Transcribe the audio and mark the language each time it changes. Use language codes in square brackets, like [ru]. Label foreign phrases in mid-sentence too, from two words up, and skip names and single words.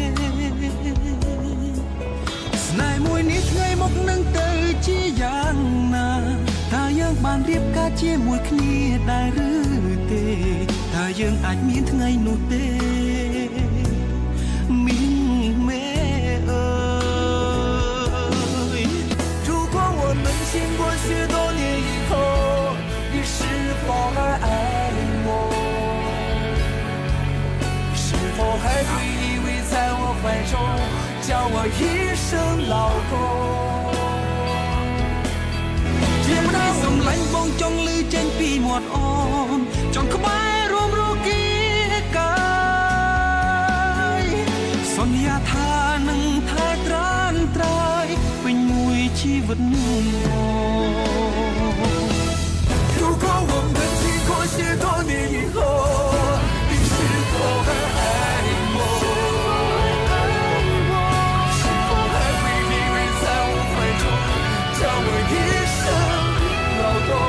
[km] ស្នេហ៍មួយនេះថ្ងៃមកនឹងទៅជាយ៉ាងណាថាយើងបានរៀបការជាមួយគ្នាដែរឬទេថាយើងអាចមានថ្ងៃនោះទេមីងមេអើយ [zh] 如果我们经过许多年以后，你是否还爱我？是否还会依偎在我怀中，叫我一声老公？ [km] ជាម្ដាយសំឡាញ់បងចង់ឮចេញពីមាត់អូនចង់ក្បែររួមរស់គីកាយសន្យាថានឹងថែត្រានត្រៃពេញមួយជីវិត [zh] 如果我们经过许多年以后，你是否还爱我？是否还会依偎在我怀中，叫我一声老公？